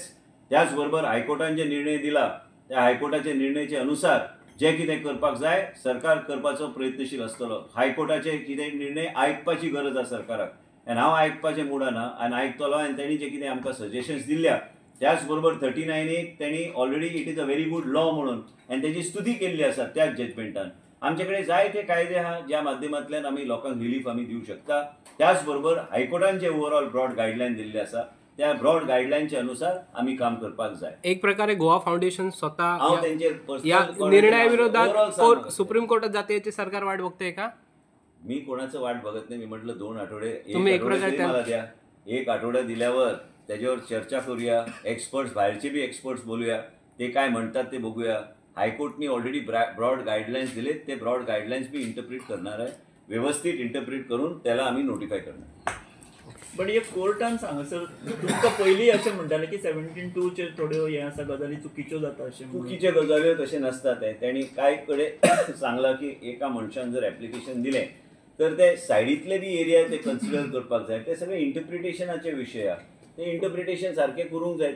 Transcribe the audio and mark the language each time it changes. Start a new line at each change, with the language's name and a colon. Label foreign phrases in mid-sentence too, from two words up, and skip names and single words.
Konkani: त्याच बरोबर हायकोर्टान जे निर्णय दिला त्या हायकोर्टाच्या निर्णयाचे अनुसार जे कितें करपाक जाय सरकार करपाचो प्रयत्नशील आसतलो. हायकोर्टाचे कितें निर्णय आयकपाची गरज आसा सरकाराक, आनी हांव आयकपाचें मुडां ना आनी आयकतलो. आनी तेणी जे कितें आमकां सजेशन्स दिल्या त्याच बरोबर 39A तेणी
English: already it is a very good law
Konkani: म्हणून आनी तेजी स्तुती केल्ली आसा त्याच जजमेंटान. आमचे कडेन जायते कायदे आहा ज्या माध्यमांतल्यान आमी लोकांक रिलीफ आमी दिवंक शकता. त्याच बरोबर हायकोर्टान जे
English: overall broad guideline
Konkani: दिल्ले आसा त्या ब्रॉड गायडलायनचे अनुसार आम्ही काम करपाक जाय.
Marathi: एक प्रकारे गोवा फाउंडेशन स्वतः
Konkani: हांव तेंचेर या पर्सनल
Marathi: निर्णयाविरोधात सुप्रीम कोर्टात जाते याची सरकार वाट बघते का? मी कोणाचं वाट बघत नाही. मी म्हटलं 2 आठवडे तुम्ही एक प्रकारे तरी मला द्या. 1 आठवडा दिल्यावर त्याच्यावर चर्चा करूया. एक्सपर्ट्स, बाहेरचे बी एक्सपर्ट्स बोलूया, ते काय म्हणतात ते बघूया. हायकोर्टनी
English: already broad guidelines
Marathi: दिलेत, ते
English: broad guidelines
Marathi: बी इंटरप्रिट करणार आहे. व्यवस्थित इंटरप्रिट करून त्याला आम्ही नोटिफाय करणार.
Konkani: बट हे कोर्टान सांगसर तुमकां पयलीं अशें म्हणटाले की 17(2) चेर थोड्यो हे आसा गजाली चुकीच्यो जाता अशें. चुकीचे गजाल्यो तशें नसता. ते त्यांनी काय कडेन सांगला की एका मनशान जर ऍप्लिकेशन दिलें तर ते सायडीतले बी एरिया ते कन्सिडर करपाक जाय. ते सगळे इंटरप्रिटेशनाचे विशय आहा. ते इंटरप्रिटेशन सारखे करूंक जाय.